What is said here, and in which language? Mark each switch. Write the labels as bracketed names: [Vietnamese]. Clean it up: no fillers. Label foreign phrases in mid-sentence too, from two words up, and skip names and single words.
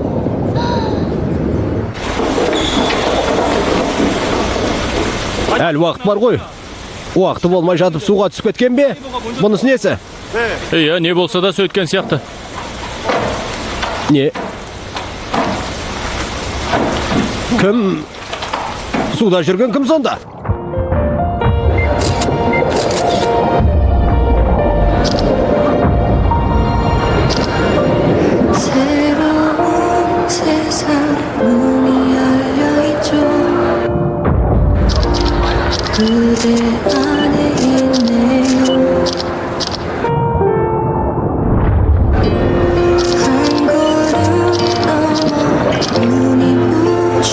[Kazakh] Әлі уақыт бар ғой. Уақыты болмай жатып суға түсіп кеткен бе? Бұнысы несі? Иә, не болса да сөйткен сияқты. Не? Кім? Суда жүрген кім сонда? [Korean] 새로운 세상 문이 열려있죠 그대 안에 있네요 한 걸음 넘어 눈이